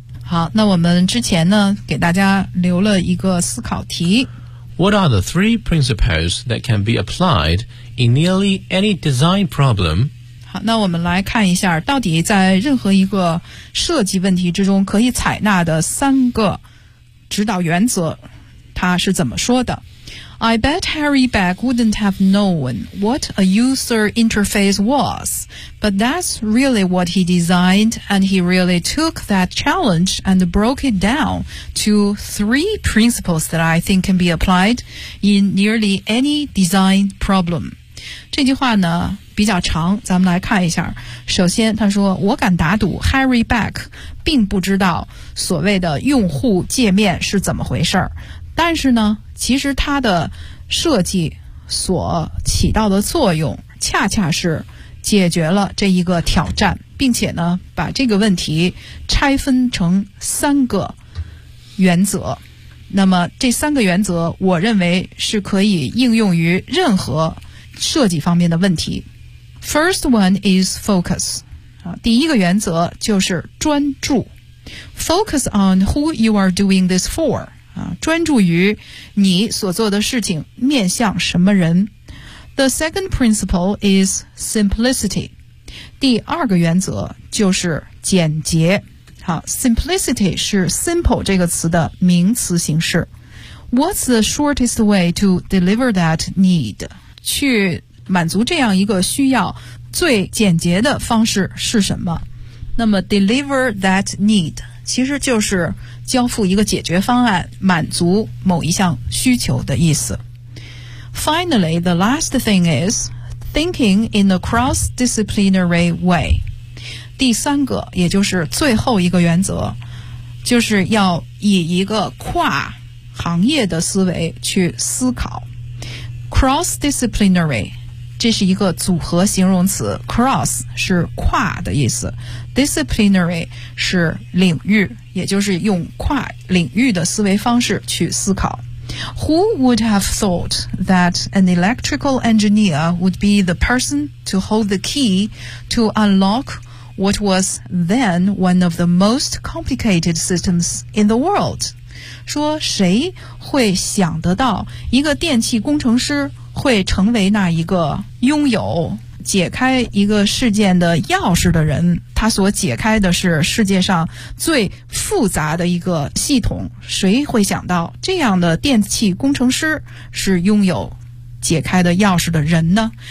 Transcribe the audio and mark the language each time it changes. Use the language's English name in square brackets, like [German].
[Chinese] 好，那我们之前呢给大家留了一个思考题。 [English] What are the three principles that can be applied in nearly any design problem? [Chinese] 好，那我们来看一下到底在任何一个设计问题之中可以采纳的三个指导原则他是怎么说的。 [English] I bet Harry Beck wouldn't have known what a user interface was, but that's really what he designed, and he really took that challenge and broke it down to three principles that I think can be applied in nearly any design problem. [Chinese] 这句话呢比较长，咱们来看一下。首先他说，我敢打赌 Harry Beck 并不知道所谓的用户界面是怎么回事，但是呢其实它的设计所起到的作用恰恰是解决了这一个挑战，并且呢把这个问题拆分成三个原则。那么这三个原则我认为是可以应用于任何设计方面的问题。 [English] First one is focus， [Chinese] 第一个原则就是专注。 [English] Focus on who you are doing this for， [Chinese] 专注于你所做的事情面向什么人。 [English] The second principle is simplicity， [Chinese] 第二个原则就是简洁。好， simplicity 是 simple 这个词的名词形式。 [English] What's the shortest way to deliver that need？ [Chinese] 去满足这样一个需要最简洁的方式是什么？那么 [English] deliver that need [Chinese] 其实就是交付一个解决方案，满足某一项需求的意思。 [English] Finally, the last thing is thinking in a cross-disciplinary way， [Chinese] 第三个也就是最后一个原则，就是要以一个跨行业的思维去思考。 cross-disciplinary 这是一个组合形容词， cross 是跨的意思， disciplinary 是领域，也就是用跨领域的思维方式去思考。 [English] Who would have thought that an electrical engineer would be the person to hold the key to unlock what was then one of the most complicated systems in the world？ [Chinese] 说谁会想得到一个电气工程师会成为那一个拥有解开一个事件的钥匙的人，他所解开的是世界上最复杂的一个系统，谁会想到这样的电气工程师是拥有解开的钥匙的人呢？